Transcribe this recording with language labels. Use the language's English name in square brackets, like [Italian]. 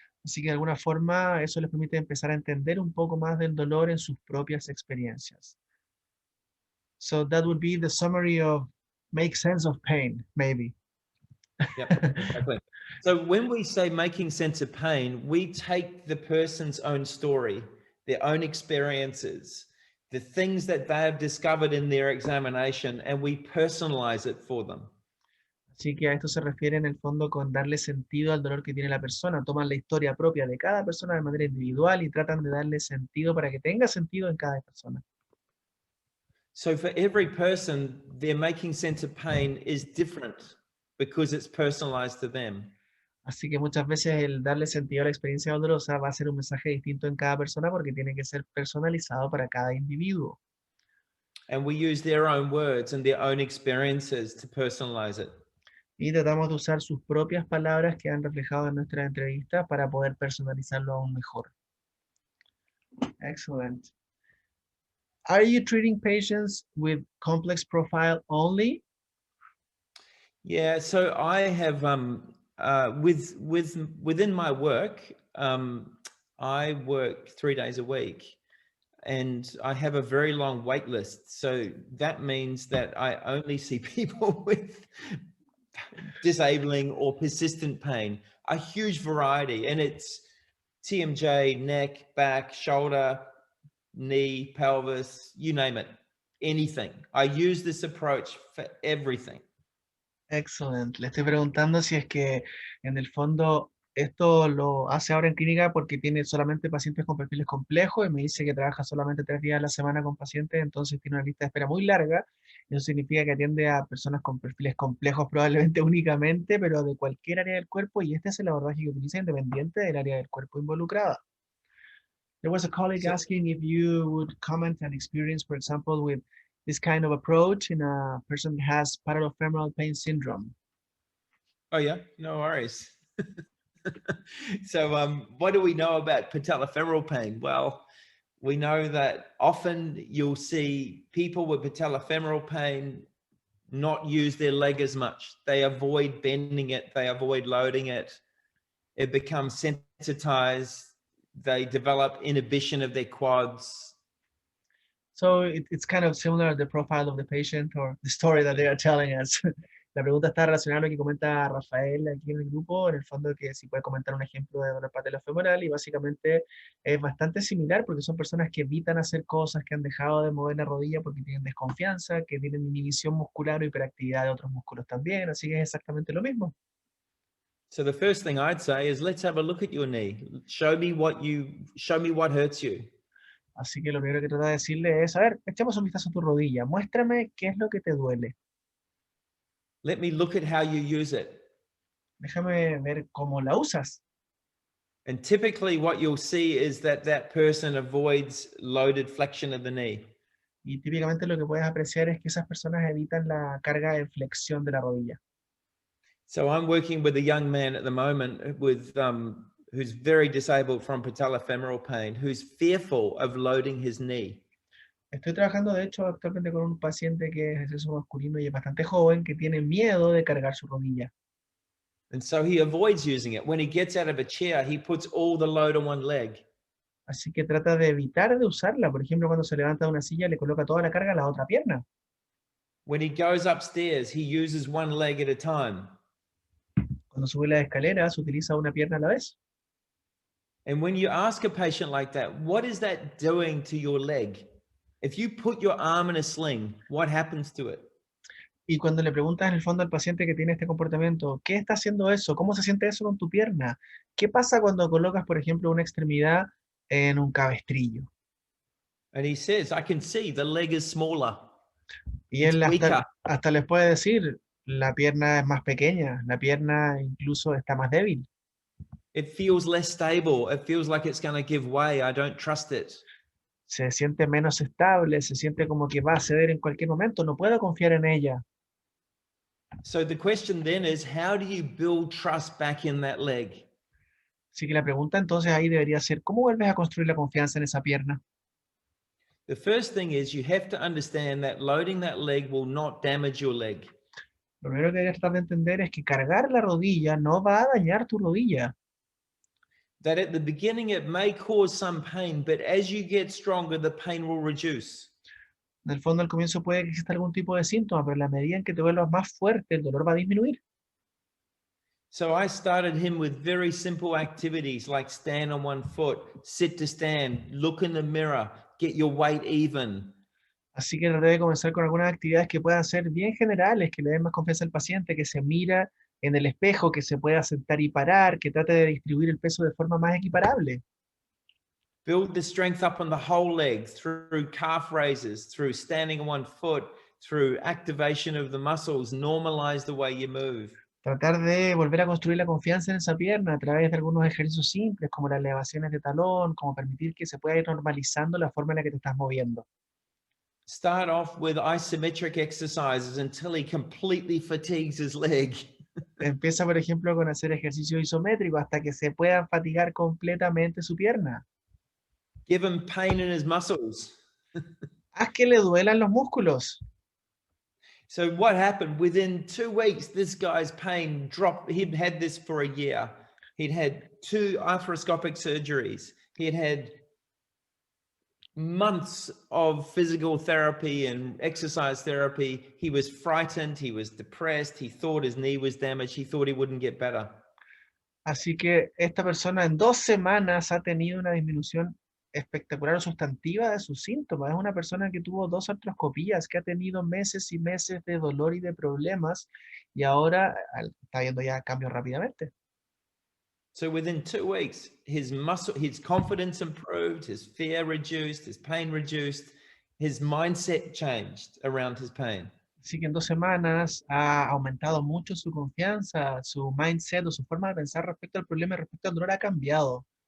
[Spanish] Así que de alguna forma eso les permite empezar a entender un poco más del dolor en sus propias experiencias. [English] So that would be the summary of make sense of pain, maybe. Yep, exactly. So when we say making sense of pain, we take the person's own story, their own experiences, the things that they have discovered in their examination, and we personalize it for them. [Spanish] Así que a esto se refiere en el fondo con darle sentido al dolor que tiene la persona. Toman la historia propia de cada persona de manera individual y tratan de darle sentido para que tenga sentido en cada persona. [English] So for every person, their making sense of pain is different because it's personalized to them. [Spanish] Así que muchas veces el darle sentido a la experiencia dolorosa va a ser un mensaje distinto en cada persona porque tiene que ser personalizado para cada individuo. [English] And we use their own words and their own experiences to personalize it. [Spanish] Y tratamos de usar sus propias palabras que han reflejado en nuestra entrevista para poder personalizarlo aún mejor. [English] Excellent. Are you treating patients with complex profile only? Yeah, so I have within my work, I work 3 days a week, and I have a very long wait list. So that means that I only see people with disabling or persistent pain, a huge variety, and it's TMJ, neck, back, shoulder, knee, pelvis, you name it, anything. I use this approach for everything. Excellent. [Spanish] Le estoy preguntando si es que en el fondo esto lo hace ahora en clínica porque tiene solamente pacientes con perfiles complejos y me dice que trabaja solamente 3 días a la semana con pacientes, entonces tiene una lista de espera muy larga Eso significa que atiende a personas con perfiles complejos probablemente únicamente, pero de cualquier área del cuerpo, y este es el abordaje que utiliza independiente del área del cuerpo involucrada. [English] There was a colleague So, asking if you would comment an experience, for example, with this kind of approach in a person that has patellofemoral pain syndrome. oh yeah, no worries. So what do we know about patellofemoral pain? Well, we know that often you'll see people with patellofemoral pain not use their leg as much. They avoid bending it, they avoid loading it. It becomes sensitized. They develop inhibition of their quads. So it's kind of similar to the profile of the patient or the story that they are telling us. [Spanish] La pregunta está relacionada a lo que comenta Rafael aquí en el grupo, en el fondo que si puede comentar un ejemplo de dolor patellofemoral y básicamente es bastante similar porque son personas que evitan hacer cosas, que han dejado de mover la rodilla porque tienen desconfianza, que tienen inhibición muscular o hiperactividad de otros músculos también, así que es exactamente lo mismo. [English] So the first thing I'd say is let's have a look at your knee. Show me what hurts you. [Spanish] Así que lo primero que trata de decirle es, a ver, echamos un vistazo a tu rodilla, muéstrame qué es lo que te duele. [English] Let me look at how you use it. [Spanish] Déjame ver cómo la usas. [English] And typically what you'll see is that person avoids loaded flexion of the knee. [Spanish] Y típicamente lo que puedes apreciar es que esas personas evitan la carga de flexión de la rodilla. [English] So I'm working with a young man at the moment with who's very disabled from patellofemoral pain, who's fearful of loading his knee. [Spanish] Estoy trabajando, de hecho, actualmente con un paciente que es de sexo masculino y es bastante joven, que tiene miedo de cargar su rodilla. [English] And so he avoids using it. When he gets out of a chair, he puts all the load on one leg. [Spanish] Así que trata de evitar de usarla. Por ejemplo, cuando se levanta de una silla, le coloca toda la carga a la otra pierna. [English] When he goes upstairs, he uses one leg at a time. [Spanish] Cuando sube las escaleras, utiliza una pierna a la vez. [English] And when you ask a patient like that, what is that doing to your leg? If you put your arm in a sling, what happens to it? [Spanish] Y cuando le preguntas en el fondo al paciente que tiene este comportamiento, ¿qué está haciendo eso? ¿Cómo se siente eso con tu pierna? ¿Qué pasa cuando colocas, por ejemplo, una extremidad en un cabestrillo? [English] And he says, I can see the leg is smaller. [Spanish] Y [English] It's [Spanish] él [English] weaker. [Spanish] hasta les puede decir, la pierna es más pequeña, la pierna incluso está más débil. [English] It feels less stable. It feels like it's going to give way. I don't trust it. [Spanish] Se siente menos estable, se siente como que va a ceder en cualquier momento, no puedo confiar en ella. [English] So the question then is, how do you build trust back in that leg? [Spanish] Así que la pregunta entonces ahí debería ser, ¿cómo vuelves a construir la confianza en esa pierna? [English] The first thing is you have to understand that loading that leg will not damage your leg. [Spanish] Lo primero que debes tratar de entender es que cargar la rodilla no va a dañar tu rodilla. [English] That at the beginning it may cause some pain, but as you get stronger, the pain will reduce. [Spanish] En el fondo, al comienzo puede que exista algún tipo de síntoma, pero en la medida en que te vuelvas más fuerte, el dolor va a disminuir. [English] So I started him with very simple activities like stand on one foot, sit to stand, look in the mirror, get your weight even. [Spanish] Así que traté de comenzar con algunas actividades que puedan ser bien generales, que le den más confianza al paciente, que se mira en el espejo, que se pueda sentar y parar, que trate de distribuir el peso de forma más equiparable. [English] Build the strength up on the whole leg through calf raises, through standing on one foot, through activation of the muscles, normalize the way you move. [Spanish] Tratar de volver a construir la confianza en esa pierna a través de algunos ejercicios simples, como las elevaciones de talón, como permitir que se pueda ir normalizando la forma en la que te estás moviendo. [English] Start off with isometric exercises until he completely fatigues his leg. [Spanish] Empieza, por ejemplo, con hacer ejercicio isométrico hasta que se pueda fatigar completamente su pierna. [English] Give him pain in his muscles. [Spanish] Haz que le duelan los músculos. [English] So what happened? Within 2 weeks, this guy's pain dropped. He'd had this for a year. He'd had 2 arthroscopic surgeries. He had months of physical therapy and exercise therapy. He was frightened. He was depressed. He thought his knee was damaged. He thought he wouldn't get better. [Spanish] Así que esta persona en 2 semanas ha tenido una disminución espectacular o sustantiva de sus síntomas. Es una persona que tuvo 2 artroscopías, que ha tenido meses y meses de dolor y de problemas y ahora está viendo ya cambios rápidamente. [English] So within 2 weeks, his confidence improved, his fear reduced, his pain reduced. his mindset changed around his pain. [Spanish] Así que en 2 semanas ha aumentado mucho su confianza, su mindset o su forma de pensar respecto al problema y respecto al dolor ha cambiado.